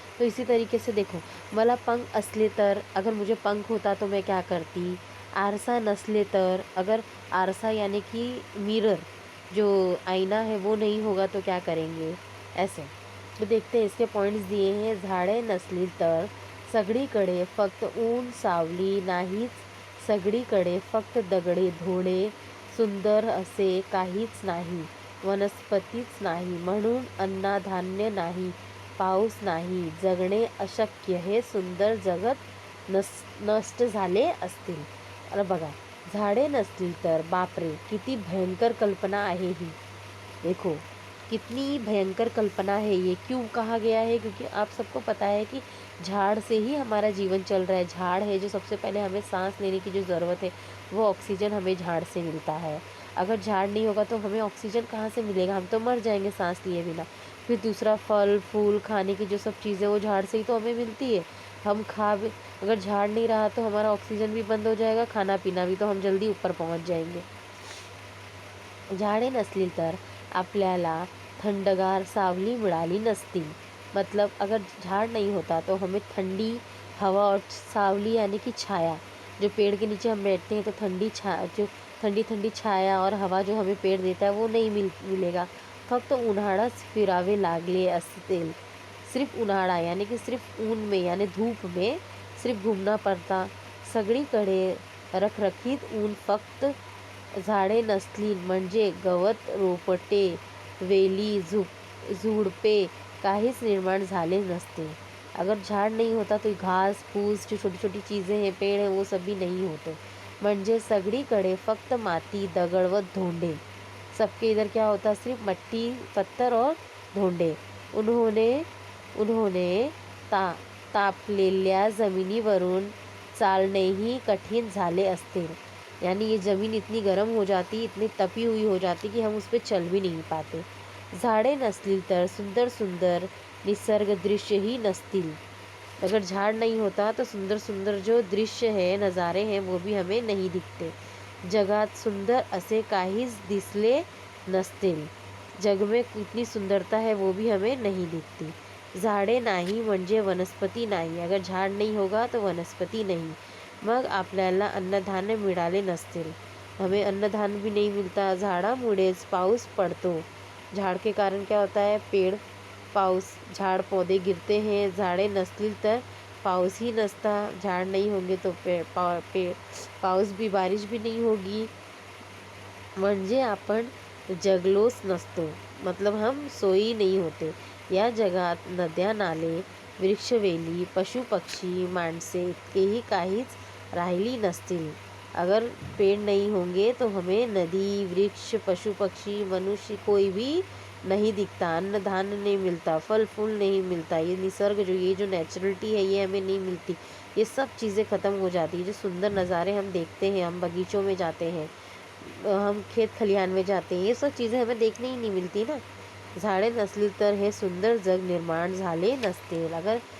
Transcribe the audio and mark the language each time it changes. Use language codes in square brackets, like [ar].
[hi] तो इसी तरीके से देखो, [mr] मला पंख असले तर, [hi] अगर मुझे पंख होता तो मैं क्या करती। [mr] आरसा नसले तर, [hi] अगर आरसा यानी कि मिरर जो आईना है वो नहीं होगा तो क्या करेंगे, ऐसे। तो देखते हैं इसके पॉइंट्स दिए हैं। [mr] झाडे नसली तर सगळीकडे फक्त ऊन सावली नाहीच, सगळीकडे फक्त दगडे धोडे, सुंदर असे काहीच नाही, वनस्पतीच नाही, म्हणून अन्नधान्य नाही, पाऊस नाही, जगणे अशक्य, हे सुंदर जगत नष्ट झाले असतील। अरे बघा, झाडे नसतील तर बापरे किती भयंकर कल्पना आहे ही। [hi] देखो कितनी भयंकर कल्पना है ये। क्यों कहा गया है, क्योंकि आप सबको पता है कि झाड़ से ही हमारा जीवन चल रहा है। झाड़ है जो सबसे पहले हमें सांस लेने की जो ज़रूरत है वो ऑक्सीजन हमें झाड़ से मिलता है। अगर झाड़ नहीं होगा तो हमें ऑक्सीजन कहाँ से मिलेगा, हम तो मर जाएंगे सांस लिए बिना। फिर दूसरा, फल फूल खाने की जो सब चीज़ें वो झाड़ से ही तो हमें मिलती है। हम खा भी, अगर झाड़ नहीं रहा तो हमारा ऑक्सीजन भी बंद हो जाएगा, खाना पीना भी, तो हम जल्दी ऊपर पहुंच जाएंगे। [mr] झाडे नसली तर आपल्याला थंडगार सावली मिळाली नसती। [hi] मतलब अगर झाड़ नहीं होता तो हमें ठंडी हवा और सावली यानी कि छाया, जो पेड़ के नीचे हम बैठते हैं तो जो ठंडी ठंडी छाया और हवा जो हमें पेड़ देता है वो नहीं मिलेगा। [mr] फक्त उन्हाळाच फिरावे लागले असतील। [hi] सिर्फ उन्हाळा यानी कि सिर्फ ऊन में यानी धूप में सिर्फ घूमना पड़ता। [mr] सगळीकडे रखरखीत ऊन, फक्त झाडे नसली म्हणजे गवत रोपटे वेली झुडपे काहीच निर्माण झाले नसते। [hi] अगर झाड़ नहीं होता तो घास फूस जो छोटी छोटी चीज़ें हैं, पेड़ हैं, वो सब भी नहीं होते। [mr] म्हणजे सगळीकडे फक्त माती दगड़ व धोंडे, [hi] सबके इधर क्या होता, सिर्फ मट्टी पत्थर और धोंडे। [mr] उन्होंने उन्होंने ता तापलेल्या जमिनीवरून चालणेही कठीण झाले असते। [hi] यानी ये ज़मीन इतनी गर्म हो जाती, इतनी तपी हुई हो जाती कि हम उस पर चल भी नहीं पाते। [mr] झाड़े नसली तर सुंदर सुंदर निसर्ग दृश्य ही नसतील। [hi] अगर झाड़ नहीं होता तो सुंदर सुंदर जो दृश्य है, नज़ारे हैं, वो भी हमें नहीं दिखते। [mr] जगात सुंदर असे काहीच दिसले नसतील। [hi] जग में कितनी सुंदरता है वो भी हमें नहीं दिखती। [mr] झाड़े नाही म्हणजे वनस्पती नाही, [hi] अगर झाड़ नहीं होगा तो वनस्पति नहीं। [mr] मग आपल्याला अन्नधान्य मिळाले नसतील, [hi] हमें अन्नधान्य भी नहीं मिलता। [mr] झाडामुळेच पाऊस पड़तो। [hi] झाड़ के कारण क्या होता है, पेड़ पाऊस झाड़ पौधे गिरते हैं। [mr] झाड़े नसतील तर पाऊस ही नसता। [hi] झाड़ नहीं होंगे तो पाऊस भी, बारिश भी नहीं होगी। [mr] म्हणजे आपण जगलोच नसतो, [hi] मतलब हम सोई नहीं होते। [mr] या जगात नद्या नाले वृक्षवेली पशु पक्षी माणसे इतकेही काहीच राहिली नसतील। [hi] अगर पेड़ नहीं होंगे तो हमें नदी वृक्ष पशु पक्षी मनुष्य कोई भी नहीं दिखता, अन्न धान्य नहीं मिलता, फल फूल नहीं मिलता, ये निसर्ग जो ये जो नेचुरलिटी है ये हमें नहीं मिलती। ये सब चीज़ें ख़त्म हो जाती है। जो सुंदर नज़ारे हम देखते हैं, हम बगीचों में जाते हैं, हम खेत खलिहान में जाते हैं, ये सब चीज़ें हमें देखने ही नहीं मिलती ना। [mr] झाडे नसली तर हे सुंदर जग निर्माण झाले नसते। [hi] अगर